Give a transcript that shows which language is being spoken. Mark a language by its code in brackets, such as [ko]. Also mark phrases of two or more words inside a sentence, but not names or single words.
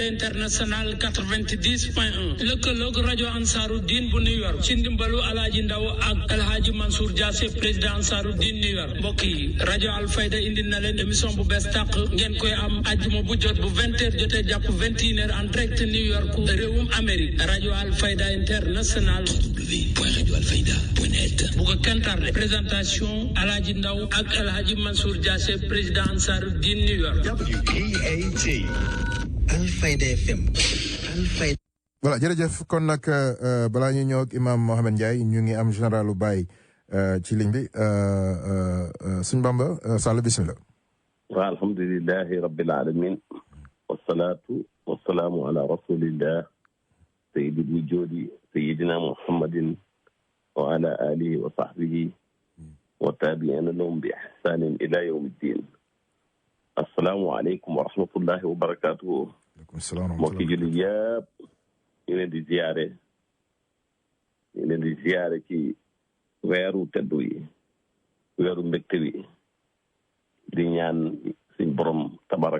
[wo] International 90.1 lëkkaloog rajo Ansaruddin bu New York ci ndimbalu Alaaji Ndaw ak Alhaji Mansour Diassé président Ansaruddin New York mbokk yi rajo Alfayda indi na leen émission bu bees tàq ngeen koy am ajuma bu jot bu 20h jotee jàpp 21h [fr] en direct [wo] New York réewum Amérique rajo Alfayda International www.radioalfayda.net bu ko kenn présentation Alhaji Ndaw ak Alhaji Mansour Diassé président Ansaruddin New York. WPAT Alfayda FM Alfayda. voilà jërëjëf kon nag balaa ñuy ñëw ak Imam Mohamed Ndiaye ñu ngi am généralu Baye ci ligne bi suñ Bamba Sall bismillah. [ar] والحمد لله رب العالمين والصلاة والسلام على رسول الله سيد الوجود سيدنا محمد وعلى آله وصحبه وتابعين لهم بإحسان إلى يوم الدين. السلام عليكم ورحمة الله وبركاته. [wo] mbokki jullit yëpp ñu leen di ziyaare ci weeru teddu yi weeru mbégte wi di ñaan suñ borom tabaraka